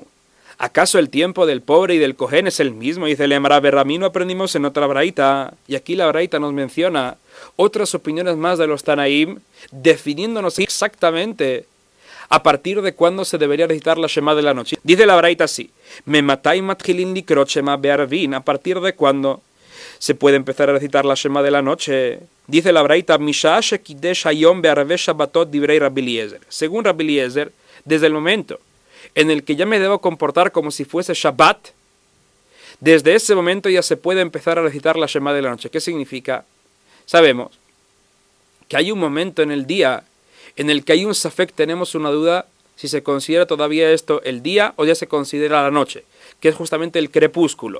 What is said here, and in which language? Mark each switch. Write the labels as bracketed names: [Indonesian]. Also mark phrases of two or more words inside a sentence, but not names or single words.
[Spanish] ¿Acaso el tiempo del pobre y del Cohen es el mismo? Dice el Gemara, Berramino aprendimos en otra braita, y aquí la braita nos menciona otras opiniones más de los Tanaim, definiéndonos exactamente a partir de cuándo se debería recitar la Shema de la noche. Dice la braita así, [Hebrew] מאימתי מתחילין לקרות שמע בערבין, [Spanish] a partir de cuándo se puede empezar a recitar la Shema de la noche. Dice la braita, [Hebrew] משעה שקידש היום בערבי שבתות דברי רבי אליעזר. [Spanish] Según Rabbi Eliezer, desde el momento en el que ya me debo comportar como si fuese Shabbat, desde ese momento ya se puede empezar a recitar la Shema de la noche. ¿Qué significa? Sabemos que hay un momento en el día en el que hay un safek, tenemos una duda si se considera todavía esto el día o ya se considera la noche, que es justamente el crepúsculo.